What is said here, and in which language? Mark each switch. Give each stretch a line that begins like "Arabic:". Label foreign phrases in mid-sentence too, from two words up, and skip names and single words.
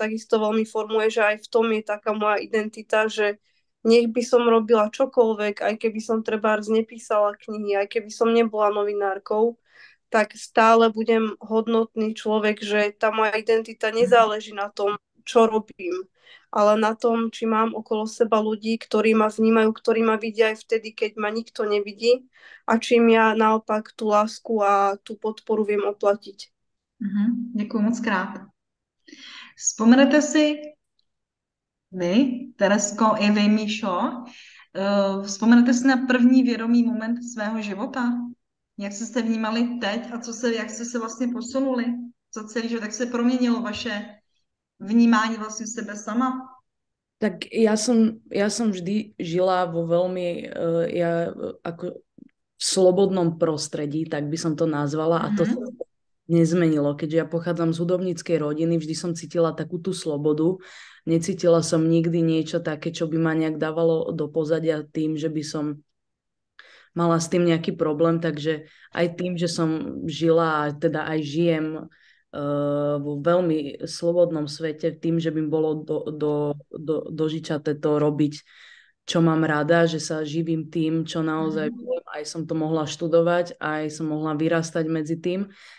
Slovak: takisto veľmi formuje, že aj v tom je taká moja identita, že nech by som robila čokoľvek, aj keby som trebárs nepísala knihy, aj keby som nebola novinárkou, tak stále budem hodnotný človek, že tá moja identita nezáleží na tom, čo robím, ale na tom, či mám okolo seba ľudí, ktorí ma vnímajú, ktorí ma vidia aj vtedy, keď ma nikto nevidí a čím ja naopak tú lásku a tú podporu viem oplatiť.
Czech: Děkuji moc krát. Vzpomenete si vy, Teresko, i vy, Míšo, vzpomenete si na první vědomý moment svého života? Jak jste se vnímali teď a jak jste se vlastně posunuli za celý život? Jak se proměnilo vaše vnímání vlastně sebe sama?
Slovak: Tak ja som vždy žila vo veľmi ako v slobodnom prostredí, tak by som to nazvala, a to sa nezmenilo. Keďže ja pochádzam z hudobníckej rodiny, vždy som cítila takú tú slobodu. Necítila som nikdy niečo také, čo by ma nejak dávalo do pozadia tým, že by som mala s tým nejaký problém, takže aj tým, že som žila a teda aj žijem vo veľmi slobodnom svete, tým, že by bolo dožičaté to robiť, čo mám rada, že sa živím tým, čo naozaj viem, aj som to mohla študovať, aj som mohla vyrastať medzi tým,